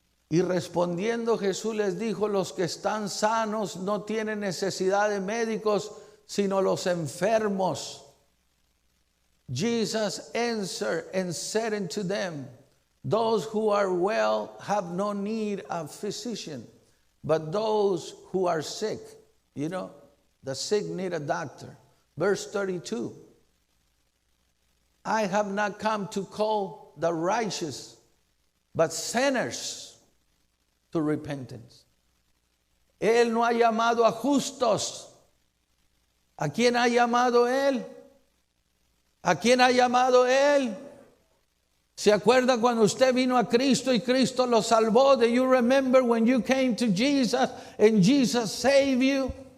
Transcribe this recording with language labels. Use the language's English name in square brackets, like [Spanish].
[Spanish] Y respondiendo Jesús les dijo, los que están sanos no tienen necesidad de médicos, sino los enfermos. [English] Jesus answered and said unto them, those who are well have no need of physician, but those who are sick. You know, the sick need a doctor. Verse 32. I have not come to call the righteous, but sinners to repentance. [Spanish] Él no ha llamado a justos. ¿A quién ha llamado Él? ¿A quién ha llamado Él? ¿Se acuerda cuando usted vino a Cristo y Cristo lo salvó? [English] Do you remember when you came to Jesus and Jesus saved you?